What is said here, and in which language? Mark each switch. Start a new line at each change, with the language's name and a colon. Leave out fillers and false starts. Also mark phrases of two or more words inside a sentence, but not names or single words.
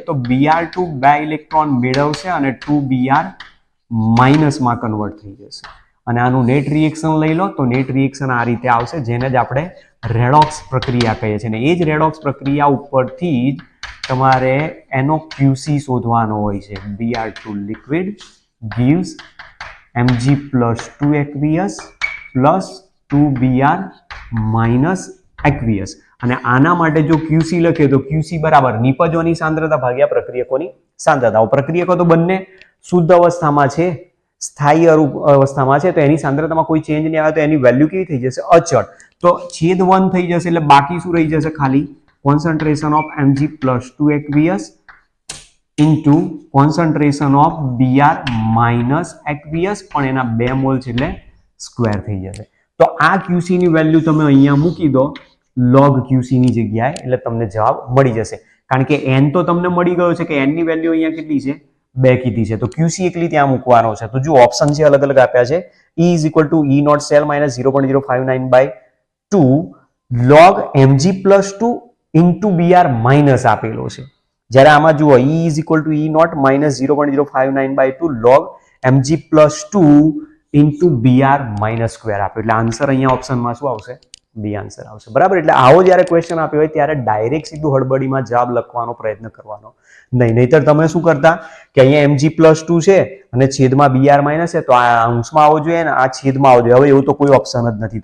Gujarati: તો Br2 2 ઇલેક્ટ્રોન મેળવશે અને 2Br- માં કન્વર્ટ થઈ જશે. અને આનું નેટ રિએક્શન લઈ લો તો નેટ રિએક્શન આ રીતે આવશે, જેને જ આપણે રેડોક્સ પ્રક્રિયા કહીએ છીએ. અને એ જ રેડોક્સ પ્રક્રિયા ઉપરથી જ તમારે એનો QC શોધવાનો હોય છે.
English: Br2 liquid gives Mg+2 aqueous plus 2Br- aqueous.
Gujarati: અને આના માટે જો QC લખીએ તો QC બરાબર નિપજોની સાંદ્રતા ભાગ્યા પ્રક્રિયકોની સાંદ્રતા. પ્રક્રિયકો તો બંને શુદ્ધ અવસ્થામાં છે, સ્થાયી અવસ્થામાં છે, તો એની સાંદ્રતામાં કોઈ ચેન્જ નહીં આવે તો એની વેલ્યુ કેવી થઈ જશે? અચળ. તો છેદ 1 થઈ જશે એટલે બાકી શું રહી જશે? ખાલી
English: concentration of Mg+2 aqueous into concentration of Br- aqueous,
Gujarati: પણ એના 2 મોલ છે એટલે સ્ક્વેર થઈ જશે. તો આ QC ની વેલ્યુ તમે અહીંયા મૂકી દો log QC ની જગ્યાએ, એટલે તમને જવાબ મળી જશે. કારણ કે n તો તમને મળી ગયો છે કે n ની વેલ્યુ અહીંયા કેટલી છે? 2 કીધી છે. તો QC એકલી ત્યાં મૂકવાનો છે. તો જો ઓપ્શન છે અલગ અલગ આપ્યા છે.
English: E is equal to E naught cell minus 0.059 by 2 log mg plus 2 into BR minus
Gujarati: આપેલો છે. જ્યારે આમાં જુઓ
English: E is equal to E naught minus 0.059 by 2 log mg plus 2 into BR minus square આપ્યો.
Gujarati: એટલે આન્સર અહીંયા ઓપ્શનમાં શું આવશે? બી આન્સર આવશે. બરાબર. એટલે આવો જ્યારે ક્વેશ્ચન આપ્યો હોય ત્યારે ડાયરેક્ટ સીધું હળબડીમાં જવાબ લખવાનો પ્રયત્ન કરવાનો નહીં. નહીતર તમે શું કરતા કે અહીંયા
English: mg plus 2
Gujarati: છે અને છેદમાં BR માઇનસ છે, તો આ અંશમાં આવવો જોઈએ ને આ છેદમાં આવવો જોઈએ. હવે એવું તો કોઈ ઓપ્શન જ નથી.